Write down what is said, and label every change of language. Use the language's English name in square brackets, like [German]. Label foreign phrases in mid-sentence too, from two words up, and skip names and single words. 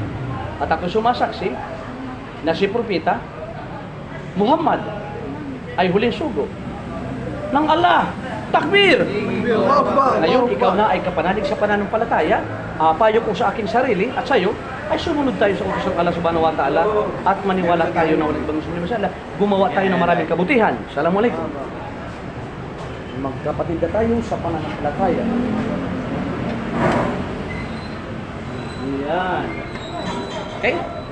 [Filipino] At ako sumasaksi na si Propeta Muhammad ay huling sugo ng Allah. Takbir! Ngayon, ikaw na ay kapanalig sa pananampalataya. Payo ko sa aking sarili at sa iyo ay sumunod tayo sa utos ng Allah [Arabic] سبحانه وتعالى [Filipino] at maniwala tayo na walang ibang sumunod sa Allah. Gumawa tayo ng maraming kabutihan. Assalamualaikum. Magkapatid na tayo sa pananampalataya. Yan. Okay?